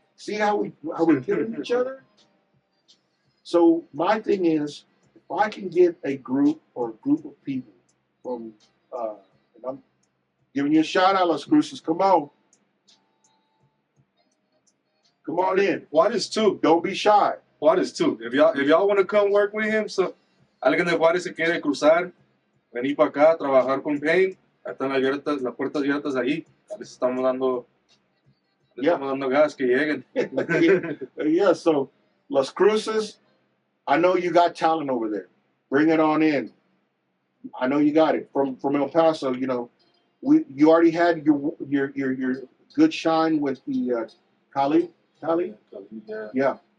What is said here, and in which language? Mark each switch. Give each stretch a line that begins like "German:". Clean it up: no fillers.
English: See how we're killing each other? So my thing is, if I can get a group or a group of people from, and I'm giving you a shout out, Las Cruces, come on in. Juárez too. Don't be shy. Juárez too. If y'all want to come work with him, so
Spanish: alguien de Juárez se quiere cruzar, venir para acá, trabajar con Pain, están abiertas, las puertas abiertas ahí. Les estamos dando gas que lleguen.
English: Yeah, so Las Cruces, I know you got talent over there. Bring it on in. I know you got it. From El Paso, you know, you already had your good shine with the Khalid. Yeah.